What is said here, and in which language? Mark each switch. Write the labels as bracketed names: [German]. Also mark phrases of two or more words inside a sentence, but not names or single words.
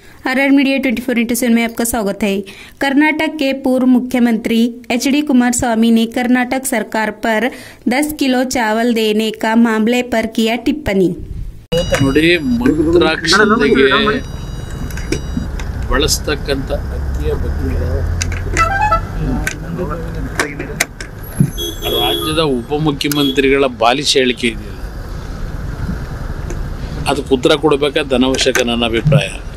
[Hindi] आरआर मीडिया 24/7 में आपका स्वागत है। कर्नाटक के पूर्व मुख्यमंत्री एचडी कुमारस्वामी ने कर्नाटक सरकार पर 10 किलो चावल देने का मामले पर किया टिप्पणी। [Kannada] ನೋಡಿ, ಮಂತ್ರಾಕ್ಷತೆಗೆ ಬಳಸ್ತಕ್ಕಂಥ ಅಕ್ಕಿಯ ಬಗ್ಗೆ ರಾಜ್ಯದ ಉಪಮುಖ್ಯಮಂತ್ರಿಗಳ ಬಾಲಿಶ ಹೇಳಿಕೆ ಇದೆಯಲ್ಲ, ಅದಕ್ಕೆ ಉತ್ತರ ಕೊಡಬೇಕಾದ ಅನವಶ್ಯಕ ನನ್ನ ಅಭಿಪ್ರಾಯ.